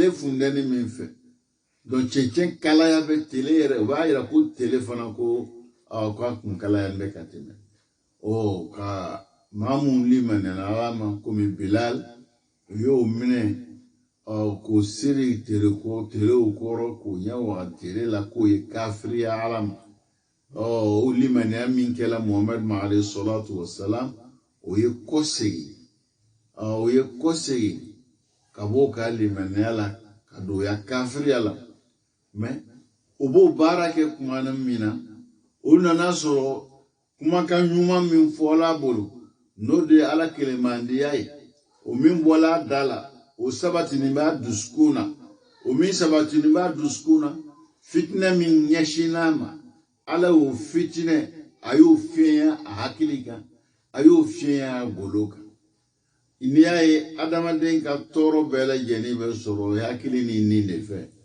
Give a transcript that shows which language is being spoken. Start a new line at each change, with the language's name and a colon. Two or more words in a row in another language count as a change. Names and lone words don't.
Bambara: fundɛni min fɛ donc cɛncɛn kalaya bɛ tele yɛrɛ o b'a yira ko tele fana ko k'a kun kalaya bɛ ka tɛmɛ ka maa mun limaniyara Ala ma komi Bilal u y'o minɛ k'o siri telew kɔrɔ k'o ɲɛwa tele la k'o ye kafiriya Ala ma o limaniya min kɛla Muhamadu ma
Arabic: عليه الصلاة والسلام
Bambara: o ye kɔsegin ka bɔ ka limaniya la ka don ya kafiriya la mais o b'o baara kɛ kuma min na o nana sɔrɔ kumakan ɲuman min fɔla bolo n'o de ye Ala kelemandiya ye o min bɔla da la o sabatinin b'a dusukun na o min sabatinin b'a dusukun na fitinɛ min ɲɛsinna ma Ala y'o fitinɛ a y'o fiɲɛ a hakili kan a y'o fiɲɛ a golo kan n'i y'a ye adamaden ka tɔɔrɔ bɛɛ lajɛlen bɛ sɔrɔ hakili ni nin de fɛ